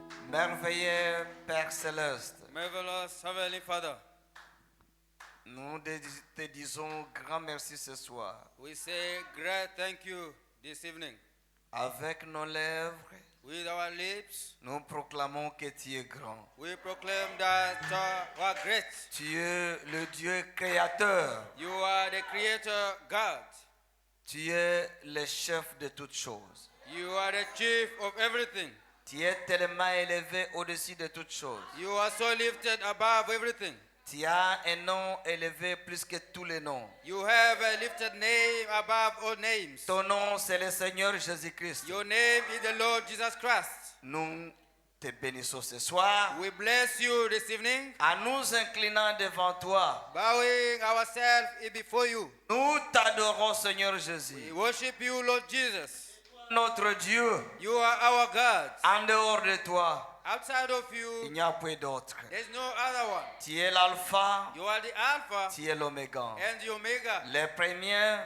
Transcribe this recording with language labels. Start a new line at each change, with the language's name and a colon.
French: Merveilleux Père Céleste,
English: Marvelous Heavenly Father,
French: nous te disons grand merci ce soir.
English: we say great thank you this evening.
French: Avec nos lèvres,
English: With our lips,
French: nous proclamons que tu es grand.
English: we proclaim that you are great.
French: Tu es le Dieu créateur.
English: You are the Creator God.
French: Tu es le chef de toutes choses.
English: You are the chief of everything.
French: Tu es tellement élevé au-dessus de toutes choses.
English: You are so lifted above everything.
French: Tu as un nom élevé plus que tous les noms.
English: You have a lifted name above all names.
French: Ton nom, c'est le Seigneur Jésus-Christ.
English: Your name is the Lord Jesus Christ.
French: Nous te bénissons ce soir
English: We bless you this evening,
French: en nous inclinant devant toi.
English: bowing ourselves before you.
French: Nous t'adorons, Seigneur
English: We
French: Jésus.
English: worship you, Lord Jesus.
French: Notre Dieu,
English: You are our God.
French: en dehors de toi,
English: Outside of
French: il
English: you,
French: n'y a point d'autre.
English: there's no other one.
French: Tu es l'alpha,
English: You are the Alpha
French: tu es l'oméga.
English: and the Omega,
French: Le premier,